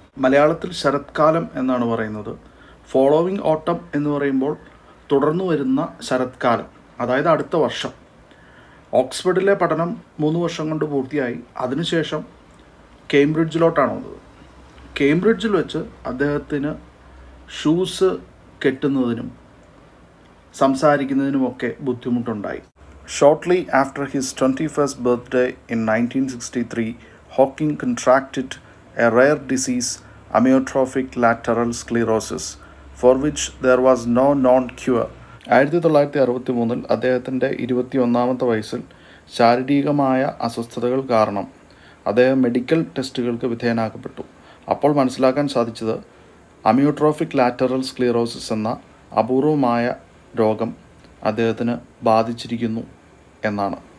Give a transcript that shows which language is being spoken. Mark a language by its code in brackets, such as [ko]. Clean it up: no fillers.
[ml] മലയാളത്തിൽ ശരത്കാലം എന്നാണ് പറയുന്നത്. ഫോളോവിങ് ഓട്ടം എന്ന് പറയുമ്പോൾ തുടർന്നു വരുന്ന ശരത്കാലം, അതായത് അടുത്ത വർഷം. ഓക്സ്ഫോർഡിലെ പഠനം 3 വർഷം കൊണ്ട് പൂർത്തിയായി. അതിനുശേഷം കേംബ്രിഡ്ജിലോട്ടാണ് വന്നത്. കേംബ്രിഡ്ജിൽ വെച്ച് അദ്ദേഹത്തിന് shoes കെട്ടുന്നതിനും സംസാരിക്കുന്നതിനുമൊക്കെ ബുദ്ധിമുട്ടുണ്ടായി. [en] Shortly after his 21st birthday in 1963, Hawking contracted a rare disease, amyotrophic lateral sclerosis, for which there was no known cure. [ml] 1963 അദ്ദേഹത്തിൻ്റെ 21ാമത്തെ വയസ്സിൽ ശാരീരികമായ അസ്വസ്ഥതകൾ കാരണം അദ്ദേഹം മെഡിക്കൽ ടെസ്റ്റുകൾക്ക് വിധേയനാക്കപ്പെട്ടു. അപ്പോൾ മനസ്സിലാക്കാൻ സാധിച്ചത് അമിയോട്രോഫിക് ലാറ്ററൽ സ്ക്ലീറോസിസ് എന്ന അപൂർവമായ രോഗം അദ്ദേഹത്തിന് ബാധിച്ചിരിക്കുന്നു എന്നാണ്.